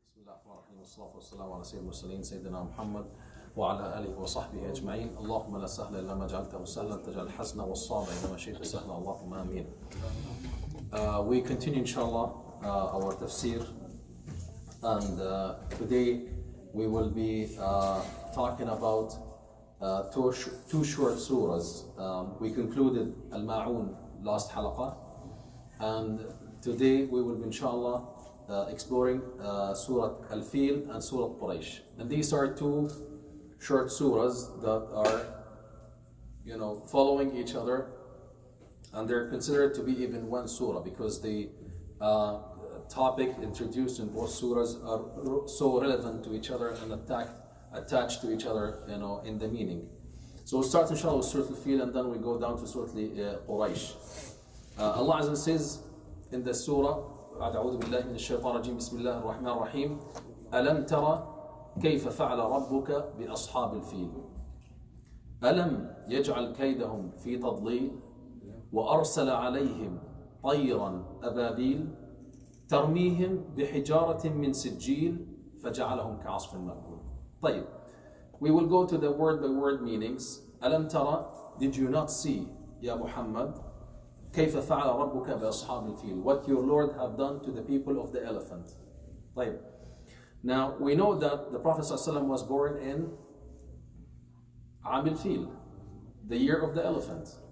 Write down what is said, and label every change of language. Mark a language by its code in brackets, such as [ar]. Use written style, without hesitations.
[ar] الرحمن الرحيم والصلاة والسلام على سيد المرسلين سيدنا محمد وعلى آله وصحبه أجمعين. اللهم لا سهل إلا ما جعلته سهلا تجعل الحزن والصعب إنما شئت سهلا اللهم آمين. [en] We continue inshallah our tafsir, and today we will be talking about two short surahs. We concluded Al-Ma'un last halaqa, and today we will be inshallah exploring sura Al Fil and sura Quraish. And these are two short surahs that are, following each other, and they're considered to be even one surah because the topic introduced in both surahs are so relevant to each other and attached to each other, in the meaning. So we'll start inshallah with Surah Al Fil, and then we go down to Surah Al Quraish. Allah Azza says in the surah, [ar] أعوذ بالله من الشيطان الرجيم بسم الله الرحمن الرحيم ألم ترى كيف فعل ربك بأصحاب الفيل ألم يجعل كيدهم في تضليل وأرسل عليهم طيرا أبابيل ترميهم بحجارة من سجيل فجعلهم كعصف مأكول. طيب, [en] we will go to the word by word meanings. [ar] ألم ترى, [en] did you not see, [ar] يا محمد, كيف فعل ربك بأصحاب الفيل, [en] what your Lord have done to the people of the elephant. [ar] طيب. [en] Now we know that the Prophet ﷺ was born in [ar] عام الفيل, [en] the year of the elephant.